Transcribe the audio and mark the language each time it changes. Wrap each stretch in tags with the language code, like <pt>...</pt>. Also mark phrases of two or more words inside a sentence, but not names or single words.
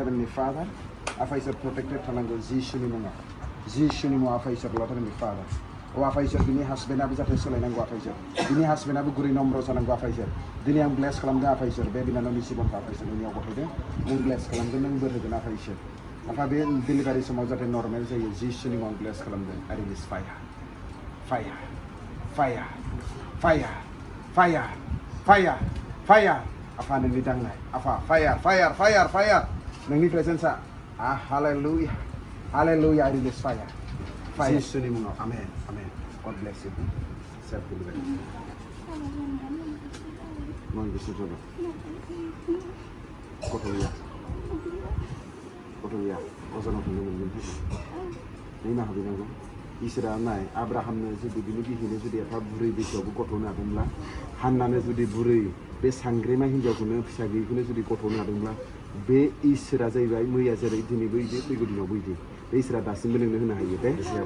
<en>heavenly father</en> <brx>आफा इसोर प्रटेक्टेड थानांगौ जिसुनि मुङाव आफा इसोर</brx> <en>Lord heavenly father</en> <brx>अ आफा इसोर बिनि हासबेन्डआबो जाहाथे सोलायनांगौ आफा इसोर बिनि हासबेन्डआबो गुरै नम्र जानांगौ आफा इसोर दिनै आं ब्लेस खालामदों आफा इसोर बे बिनानावनि जिबनखौ आफा इसोर नोंनियाव गथायदों नों ब्लेस खालामगोन नों बोर होगोन आफा इसोर आफा बे डिलिभारि समाव जाहाथे नर्मेल जायो जिसुनि मुङाव ब्लेस खालामदों</brx> <en>I release</en> <brx>फायार आफा नोंनि दांनाय आफा फायार नोंनि प्रेजेन्सआ हालेलुया</brx> <en>I release fire</en> <brx>जिसुनि मुङाव आमेन</brx> <en>God bless you self deliverance</en> <brx>मन गोसो जब गथ'या अजानाव थांनो मोनगोन नों हाबैनांगौ इसोरा नाय आब्राहामनो जुदि बिनि बिहिनो जुदि एफा बुरै बैसोआवबो गथ' होनो हादोंब्ला हान्नानो जुदि बुरै बे सांग्रेमा हिन्जावखौनो फिसा गैयिखौनो जुदि गथ' होनो हादोंब्ला बे इसोरा जाहैबाय मैया जेरै दिनैबो इदि फैगौ दिनावबो इदि बे इसोरा दासिमबो नोंनो होनो हायो दे</brx>